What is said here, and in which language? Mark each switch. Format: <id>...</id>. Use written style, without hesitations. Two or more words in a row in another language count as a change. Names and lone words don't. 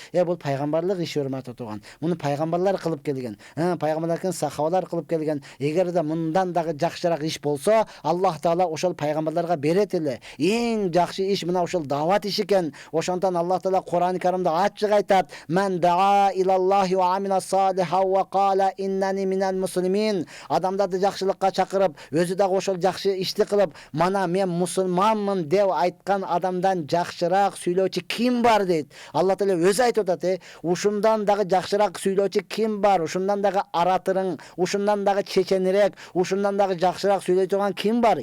<ky>Бул пайгамбарлык иши урматтаган. Муну пайгамбарлар кылып келген. Пайгамбарлар сахабалар кылып келген. Эгерде мындан дагы жакшыраак иш болсо, Аллах Таала ошол пайгамбарларга берет эле. Эң жакшы иш мына ошол дават иши экен. Ошондон Аллах Таала Кур'ан-ы Каримде ачык айтат:</ky> <ar>"ممن دعا إلى الله وعمل صالحا وقال إنني من المسلمين."</ar> <ky>Адамдарды жакшылыкка чакырып, өзү дагы ошол жакшы ишти кылып, "Мана мен мусулманмын" деп айткан адамдан жакшыраак сүйлөөчү ким бар дейт. Аллах Таала өзү айтып атат: "Ушундан дагы жакшыраак сүйлөөчү ким бар? Ушундан дагы аратырың, ушундан дагы чеченирээк, ушундан дагы жакшыраак сүйлөй турган ким бар?"</ky>